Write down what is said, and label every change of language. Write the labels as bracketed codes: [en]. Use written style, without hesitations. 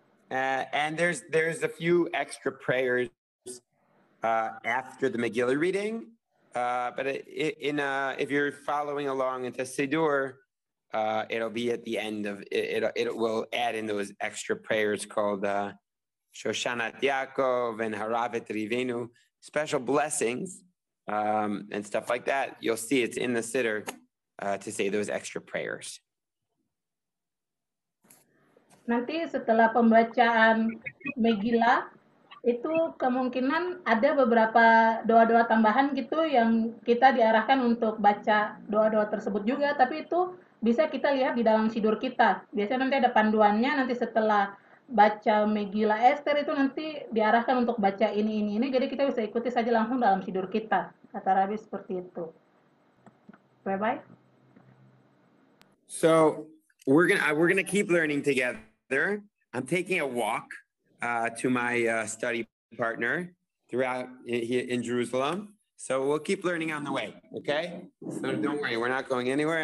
[en] And there's a few extra prayers after the Megillah reading, but if you're following along into Siddur, it'll be at the end of it. It will add in those extra prayers called Shoshanat Yaakov and Haravet Rivenu, special blessings and stuff like that. You'll see it's in the Siddur to say those extra prayers. [id] Nanti setelah pembacaan Megillah, itu kemungkinan ada beberapa doa-doa tambahan gitu yang kita diarahkan untuk baca doa-doa tersebut juga, tapi itu bisa kita lihat di dalam sidur kita. Biasanya nanti ada panduannya, nanti setelah baca Megillah Ester itu nanti diarahkan untuk baca ini, jadi kita bisa ikuti saja langsung dalam sidur kita. Kata Rabbi seperti itu. [en] Bye-bye. So we're gonna keep learning together. I'm taking a walk to my study partner throughout in Jerusalem. So we'll keep learning on the way, okay? So don't worry, we're not going anywhere.